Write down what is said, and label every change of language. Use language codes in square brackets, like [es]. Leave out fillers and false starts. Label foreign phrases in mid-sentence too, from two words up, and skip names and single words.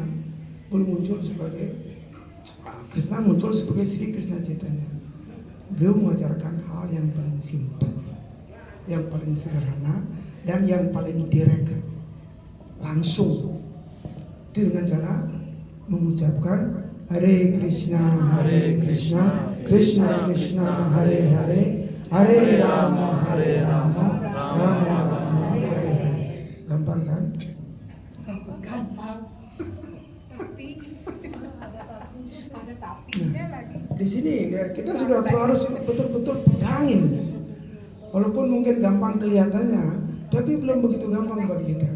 [id] Beliau muncul sebagai Krishna muncul sebagai Sri Krishna Chaitanya. Beliau mengajarkan hal yang paling simpel, yang paling sederhana, dan yang paling direct, langsung. Itu dengan cara mengucapkan Hare Krishna, Krishna Krishna, Hare Hare, Hare Rama, Rama Rama, Hare Hare. Gampang kan? Gampang. Tapi ada tapinya lagi. Di sini ya, kita sudah harus betul-betul pegangin. Walaupun mungkin gampang kelihatannya, tapi belum begitu gampang bagi kita.